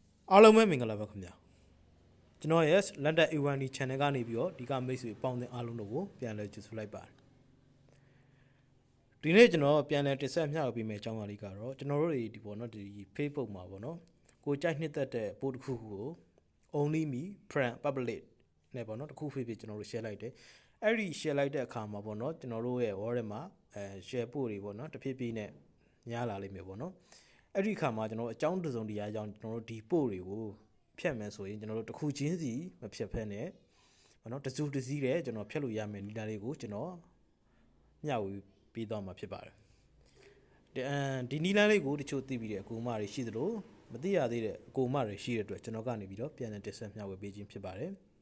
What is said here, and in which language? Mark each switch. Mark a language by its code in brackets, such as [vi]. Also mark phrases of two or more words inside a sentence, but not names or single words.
[my] အားလုံးပဲမင်္ဂလာပါခင်ဗျာကျွန်တော်ရဲ့ London A1D channel ကနေပြီးတော့ဒီကမိတ်ဆွေပေါင်းတဲ့အားလုံးတို့ကိုပြန်လည်ကြိုဆိုလိုက်ပါတယ်ဒီနေ့ကျွန်တော်ပြန်လည်တင်ဆက်မျှဝေပေးမယ့်အကြောင်းအရာလေးကတော့ကျွန်တော်တို့တွေဒီပေါ့နော်ဒီ Facebook မှာပေါ့နော်ကိုကြိုက်နှစ်သက်တဲ့ post တစ်ခုခုကို [en] only me friend public [my] နဲ့ပေါ့နော်တစ်ခုဖြစ်ဖြစ်ကျွန်တော်တို့ share လိုက်တယ်အဲ့ဒီ share လိုက်တဲ့အခါမှာပေါ့နော်ကျွန်တော်တို့ရဲ့ wall ထဲမှာ [en] share post [my] တွေ ပေါ့နော်တစ်ဖြည်းဖြည်းနဲ့များလာလိမ့်မယ်ပေါ့နော်အဲ့ဒီခါမှာကျွန်တော်အကြောင်းတစုံတရာအကြောင်းကျွန်တော်တို့ဒီ post တွေကိုဖြတ်မယ်ဆိုရင်ကျွန်တော်တို့တစ်ခုချင်းစီမဖြတ်ဖက်နဲ့ပေါ့နော်တစုတစည်းတဲ့ကျွန်တော်ဖြတ်လို့ရမယ်နီလာလေးကိုကျွန်တော်မျှဝေပေးသွားမှာဖြစ်ပါတယ်ဒီနီလာလေးကိုတချို့သိပြီးတဲ့အကူအမတွေရှိသလိုမသိရသေးတဲ့အကူအမတွေရှိတဲ့အတွက်ကျွန်တော်ကနေပြီးတော့ပြန်လည်တင်ဆက်မျှဝေပေးခြင်းဖြစ်ပါတယ်